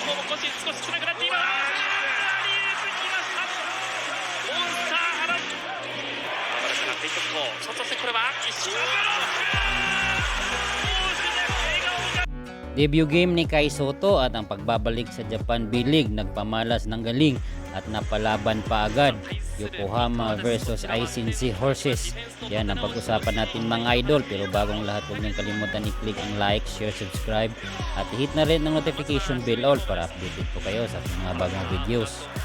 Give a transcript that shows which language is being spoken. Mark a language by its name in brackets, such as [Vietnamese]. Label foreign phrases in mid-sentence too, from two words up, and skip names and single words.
[Japanese] 少し少なくなっています。リープきました。モンスター原バラシがテイクアウト。そしてこれは一瞬 [English] Debut game [Filipino] ni Kai Sotto at ang pagbabalik sa Japan B-League, nagpamalas ng galing at napalaban pa agad. Yokohama versus Aisin Seahorses. Yan ang pag-usapan natin mga idol, pero bagong lahat huwag niyong kalimutan i-click ang [English] like, share, subscribe [Filipino] at hit na rin ng [English] notification bell all [Filipino] para updated po kayo sa mga bagong videos.